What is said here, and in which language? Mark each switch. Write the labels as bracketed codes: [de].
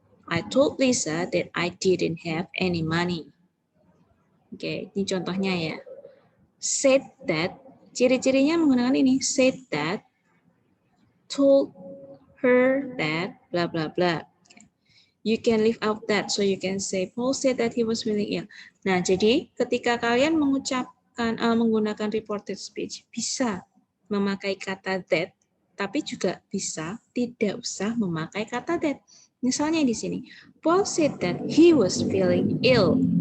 [en] I told Lisa that I didn't have any money. Okay, [id] ini contohnya ya. [en] Said that, [id] ciri-cirinya menggunakan ini. [en] Said that, told her that, blah blah blah. You can leave out that, so you can say Paul said that he was feeling ill. [id] Nah, jadi ketika kalian mengucapkan menggunakan reported speech, bisa memakai kata that, tapi juga bisa tidak usah memakai kata that. Misalnya di sini, [en] Paul said that he was feeling ill.